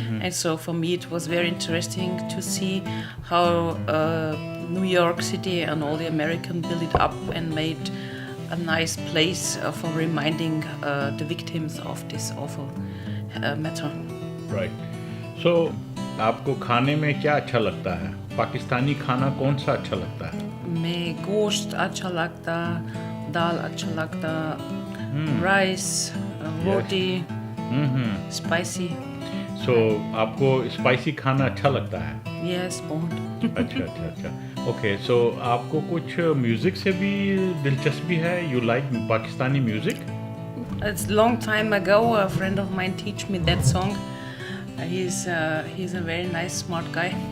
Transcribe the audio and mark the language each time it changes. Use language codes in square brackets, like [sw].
[en] And so for me it was very interesting to see how New York City and all the Americans built it up and made a nice place for reminding the victims of this awful matter. Right. [hi] So, आपको खाने में क्या अच्छा लगता है? पाकिस्तानी खाना कौन सा अच्छा लगता है? मैं गोश्त अच्छा लगता, दाल अच्छा लगता, राइस, रोटी, स्पाइसी. So, आपको स्पाइसी खाना अच्छा लगता है? [en] Yes, [hi] बहुत. अच्छा. [en] Okay, so [hi] आपको कुछ म्यूजिक से भी दिलचस्पी है? [en] You like [hi] Pakistani music? [en] It's a long time ago. A friend of mine teach me that song. He's a very nice, smart guy.